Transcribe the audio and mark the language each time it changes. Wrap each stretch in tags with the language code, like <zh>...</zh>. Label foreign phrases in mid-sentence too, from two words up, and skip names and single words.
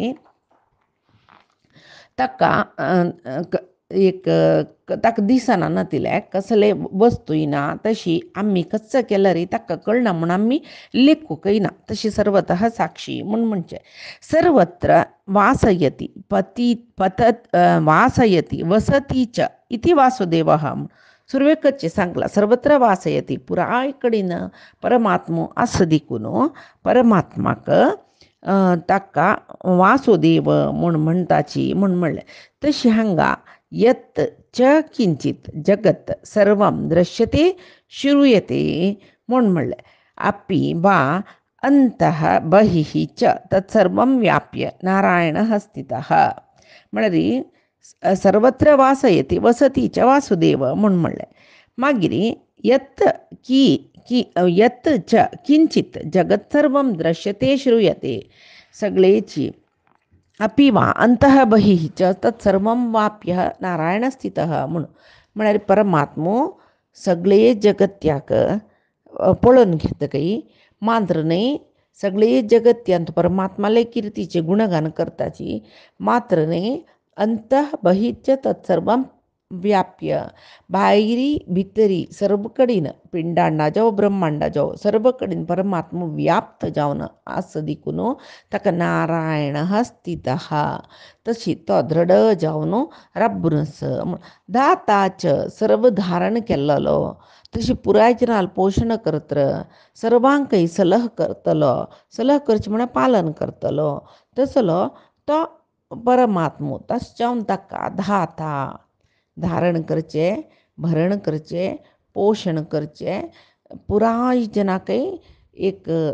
<kok>ताका एक ताका दिसना नातिले कसले वस्तूय ना तशी आम्ही कच्च केल्यार ताका कळना म्हूण आम्ही लेखूकय ना तशी</kok> <sa>सर्वतः साक्षी</sa> <kok>म्हूण म्हणचे</kok> <sa>सर्वत्र वासयति पतत वासयति वसती च इति वासुदेवः</sa> <kok>सुरवेकच्चे सांगला</kok> <sa>सर्वत्र वासयति</sa> <kok>पुराय कडेन परमात्मो आस देखून परमात्माक ताका वासुदेव म्हूण म्हणटाची म्हूण म्हणलें तशी हांगा</kok> <sa>यत् च किंचित जगत सर्वं दृश्यते श्रूयते</sa> <kok>म्हूण म्हणलें</kok> <sa>अपि वा अंतः बहिः च तत्सर्वं व्याप्य नारायणः स्थितः</sa> <kok>म्हळ्यार</kok> <sa>सर्वत्र वासयति वसती च वासुदेव</sa> <kok>म्हूण म्हणलें मागीर</kok> <sa>यत् यत् च किंचित जगत सर्वं दृश्यते श्रूयते</sa> <kok>सगळेची</kok> <sa>अपि वा अंतः बहिः च तत्सर्वं वाप्य नारायण</sa> <kok>स्थितः म्हणून म्हळ्यार परमात्मो सगळे जगत्याक पळोवन घेतकय मात्र न्ही सगळे जगत्यांत परमात्माले किर्तीचे गुणगान करताची मात्र न्ही अंतः</kok> <sa>बहिश्च तत्सर्वं व्याप्य</sa> <kok>भायरी भितरी सर्व कडेन पिंडांडा जावं ब्रह्मांडा जावं सर्व कडेन परमात्मा व्याप्त जावन आस देखून ताका</kok> <sa>नारायणः स्थितः</sa> <kok>तशी तो दृढ जावन राबून आस दाताच सर्व धारण केल्लो तशी पुराय जनाल पोषण करतलो सर्वांकय सलह करतलो सलह करचे म्हळ्यार पालन करतलो तसलो तो परमात्मो तशें ताका धाता धारण करचें भरण करचें पोशण करचें पुराय जनाकय एक</kok>